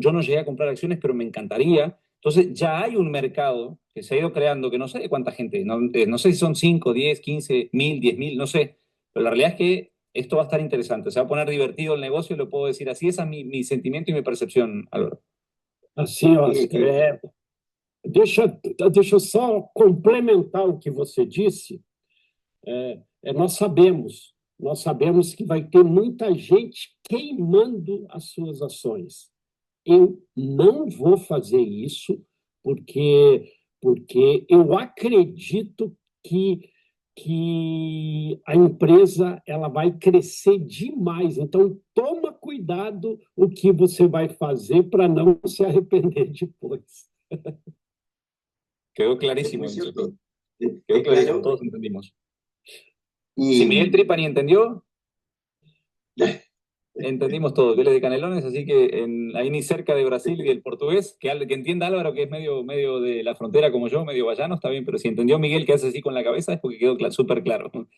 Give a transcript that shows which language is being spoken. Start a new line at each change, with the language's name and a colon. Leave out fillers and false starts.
Spanish: Yo no llegué a comprar acciones, pero me encantaría. Entonces ya hay un mercado que se ha ido creando, que no sé de cuánta gente, no sé si son 5, 10, 15, 1.000, 10.000, no sé, pero la realidad es que esto va a estar interesante, se va a poner divertido el negocio, lo puedo decir así, esa es mi sentimiento y mi percepción, Álvaro.
Portuguese: Assim, Oscar, deixa eu só complementar o que você disse. Nós sabemos que vai ter muita gente queimando as suas ações. Eu não vou fazer isso porque eu acredito que a empresa ela vai crescer demais. Então, toma cuidado o que você vai fazer para não se arrepender depois.
Spanish: Quedó clarísimo. Es muy cierto. Quedó clarísimo, todos entendimos. Si Miguel Tripani entendió, entendimos todo. Él es de Canelones, así que ahí ni cerca de Brasil y del portugués, que entienda Álvaro, que es medio de la frontera como yo, medio vallano, está bien, pero si entendió Miguel que hace así con la cabeza es porque quedó súper claro.